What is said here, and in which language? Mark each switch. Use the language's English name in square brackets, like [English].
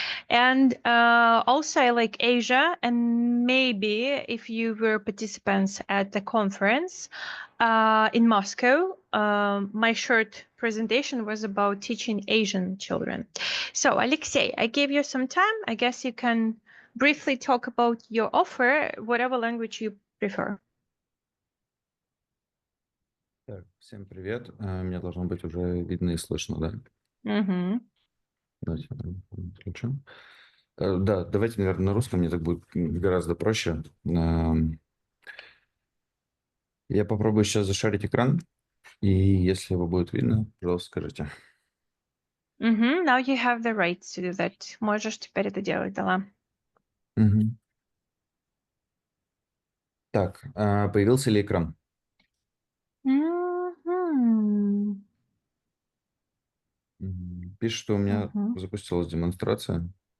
[English] And also I like Asia, and maybe if you were participants at the conference in Moscow, my short presentation was about teaching Asian children. So Alexei, I gave you some time. I guess you can briefly talk about your offer, whatever language you prefer. [Russian] Так, всем привет. Меня должно быть уже видно и слышно, да? Mm-hmm. Давайте включим. Да, давайте, наверное, на русском, мне так будет гораздо проще. Я попробую сейчас зашарить экран, и если его будет видно, пожалуйста, скажите. [English] Now you have the right to do that. [Russian] Можешь теперь это делать, Дала. Мгм. Так, появился ли экран? Мгм. Пишет, что у меня Мгм. запустилась демонстрация.